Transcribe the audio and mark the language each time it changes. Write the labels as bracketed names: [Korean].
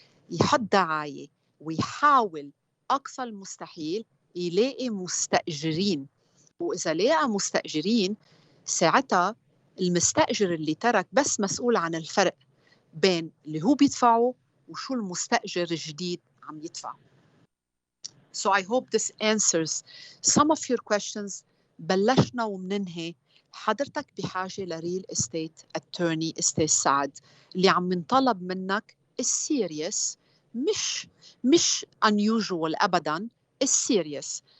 [Arabic] يحط دعاية ويحاول أقصى المستحيل يلاقي مستأجرين، وإذا لاقى مستأجرين ساعتها المستأجر اللي ترك بس مسؤول عن الفرق بين اللي هو بيدفعه وشو المستأجر الجديد عم يدفع. [English] So I hope this answers some of your questions. [Arabic] بلشنا ومننهي. حضرتك بحاجة لريل استيت اتورني استاذ سعد، اللي عم ينطلب منك السيريس، مش unusual أبداً، السيريس.